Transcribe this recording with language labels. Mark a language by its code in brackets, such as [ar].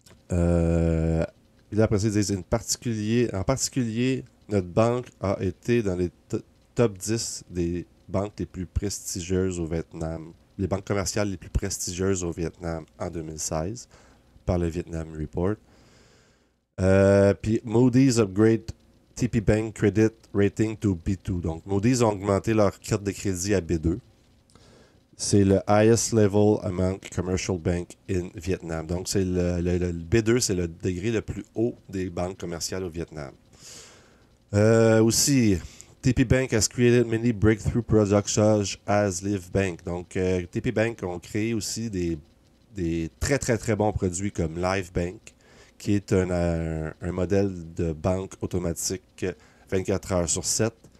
[fr] Et après ça, ils disent en particulier, notre banque a été dans les top 10 des banques les plus prestigieuses au Vietnam, les banques commerciales les plus prestigieuses au Vietnam en 2016 par le Vietnam Report. Puis [en] Moody's upgrade TP Bank Credit Rating to B2. [fr] Donc, Moody's ont augmenté leur carte de crédit à B2. C'est le [en] highest level among commercial bank in Vietnam. [fr] Donc, c'est le B2, c'est le degré le plus haut des banques commerciales au Vietnam. Aussi, [en] TP Bank has created many breakthrough products such as Live Bank. [fr] Donc, TP Bank ont créé aussi des très bons produits comme Live Bank, qui est un modèle de banque automatique 24 heures sur 7.